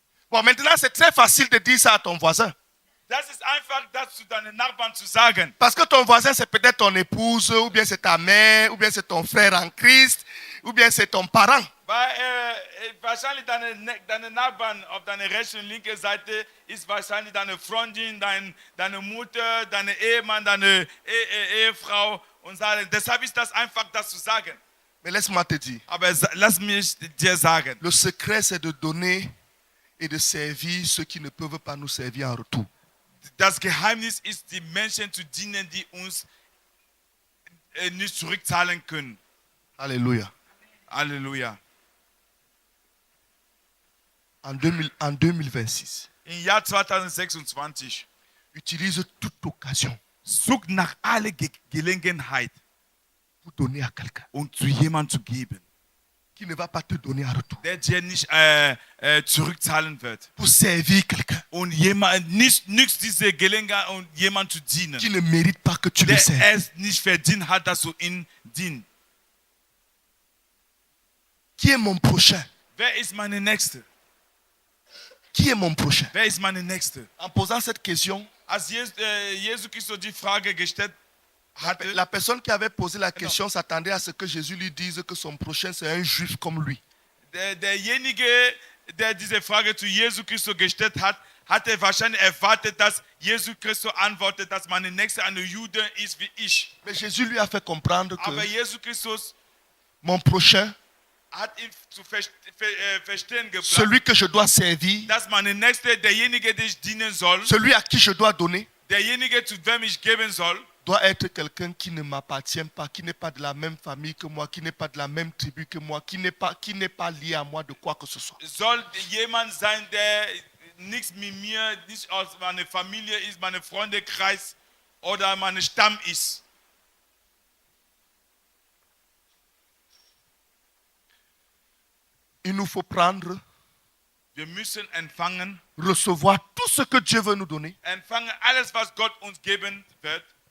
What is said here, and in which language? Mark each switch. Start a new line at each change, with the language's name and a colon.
French: Bon, maintenant, c'est très facile de dire ça à ton voisin.
German: Das ist einfach, das zu deinen Nachbarn zu sagen.
French: Parce que ton voisin, c'est peut-être ton épouse, ou bien c'est ta mère, ou bien c'est ton frère en Christ, ou bien c'est ton parent.
German: Weil wahrscheinlich deine Nachbarn auf deiner rechten und linken Seite ist wahrscheinlich deine Freundin, deine Mutter, deine Ehemann, deine Ehefrau. Und sagen. Deshalb ist das einfach, das zu sagen.
French: Mais laisse-moi te dire,
German: Aber lass mich dir sagen.
French: le secret, c'est de donner et de servir ceux qui ne peuvent pas nous servir en retour.
German: Das Geheimnis ist, die Menschen zu dienen, die uns nicht zurückzahlen können.
French: Alléluia.
German: Halleluja.
French: En 2026,
German: Im Jahr 2026
French: utilise toute occasion
German: sucht nach aller Gelegenheit,
French: pour donner à quelqu'un
German: um zu jemandem zu geben,
French: qui ne va pas te donner en retour.
German: der dir nicht zurückzahlen wird.
French: Pour servir quelqu'un
German: Und jemand nicht diese Gelegenheit, um jemand zu dienen,
French: qui ne mérite pas que tu le
German: der
French: serves.
German: es nicht verdient hat, dass du ihn dienst.
French: Qui est mon prochain?
German: Wer ist meine Nächste?
French: Qui est mon prochain?
German: Wer ist meine Nächste?
French: En posant cette question,
German: Als Jesus Christus die Frage gestellt hatte,
French: la personne qui avait posé la question s'attendait à ce que Jésus lui dise que son prochain c'est un juif comme lui.
German: derjenige, der diese Frage zu Jesus Christus gestellt hat, hatte wahrscheinlich erwartet, dass Jesus Christus antwortet, dass meine Nächste eine Jude ist wie ich.
French: Mais Jésus lui a fait comprendre
German: Aber
French: que
German: Jesus Christus
French: mon prochain,
German: hat ihm zu verstehen gebracht,
French: celui que je dois servir,
German: dass meine Nächste, derjenige, der ich dienen soll,
French: celui à qui je dois donner,
German: derjenige, zu wem ich geben soll,
French: doit être quelqu'un qui ne m'appartient pas, qui n'est pas de la même famille que moi, qui n'est pas de la même tribu que moi, qui n'est pas lié à moi de quoi que ce soit.
German: soll jemand sein, der nichts mit mir, nicht aus meiner Familie ist, meinem Freundekreis oder meinem Stamm ist.
French: Il nous faut prendre,
German: Wir müssen empfangen,
French: recevoir tout ce que Dieu veut nous donner
German: empfangen alles, was Gott uns geben wird